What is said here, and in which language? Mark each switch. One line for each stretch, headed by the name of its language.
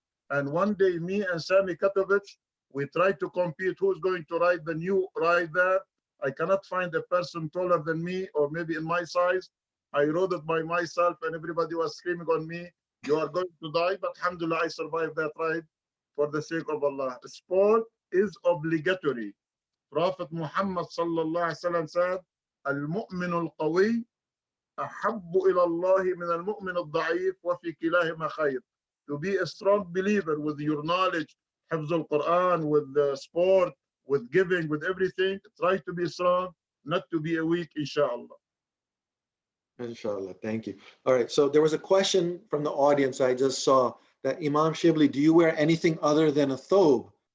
English: And one day, me and Sami Katovich, we tried to compete who's going to ride the new ride there. I cannot find a person taller than me or maybe in my size. I rode it by myself and everybody was screaming on me, you are going to die. But alhamdulillah, I survived that ride for the sake of Allah. Sport is obligatory. Prophet Muhammad sallallahu alaihi wasallam said,
Arabic: المؤمن القوي أحب إلى الله من المؤمن الضعيف وفي كلاهما خير.
English: To be a strong believer with your knowledge,
Arabic: حفظ القرآن,
English: with the sport, with giving, with everything, try to be strong, not to be a weak, inshallah. Inshallah, thank you. All right, so there was a question from the audience I just saw that Imam Chebli, do you wear anything other than a thobe?